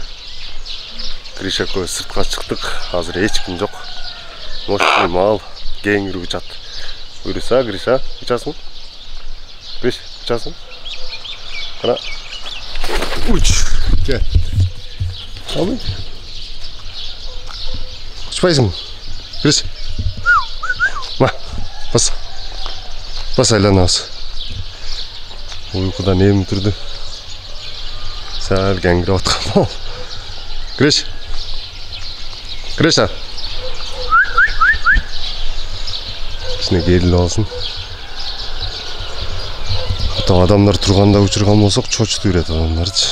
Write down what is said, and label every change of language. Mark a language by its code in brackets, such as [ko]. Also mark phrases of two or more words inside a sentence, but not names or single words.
[ky] Гриша экөөбүз сыртка чыктык. Азыр эч ким жок. Мощный мал, кеңири учат. Буйруса, Гриша, учасың? Гриш, учасың? Кана. Уч, кет. Алый. Учпайсың? Гриш. Ма, бас. Бас айланабыз. Уйкудан эми турду. Сәл кеңгирип аткан мал. Гриша. Кичине керилип алсын. Ата адамдар турганда учурган болсок чочутуп берет адамдарды.